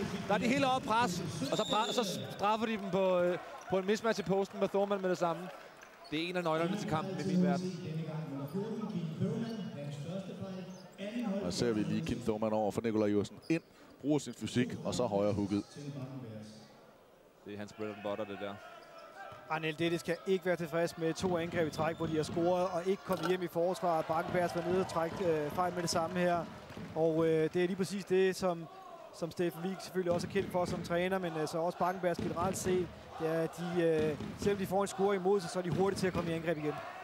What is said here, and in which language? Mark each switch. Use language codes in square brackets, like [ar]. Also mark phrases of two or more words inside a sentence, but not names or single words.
[da] Der er de hele op pres, og så straffer de dem på en mismatch i posten med Thorman med det samme. Det er en af nøglerne til kampen i min verden. Og ser vi lige Kim Thorman over for Nikolaj Iversen ind, bruger sin fysik, og så højre hooket. Det er hans [en] bread and butter, [da] det der. Arnel Dette skal ikke være tilfreds med 2 angreb i træk, hvor de har scoret og ikke kommet hjem i forsvaret. Bakken Bears var nede og trække fejl med det samme her. Og det er lige præcis det, som Steffen Wigg selvfølgelig også er kendt for som træner, men så også Bakken Bears generelt set. Det er, at de, selvom de får en score imod sig, så er de hurtigt til at komme i angreb igen.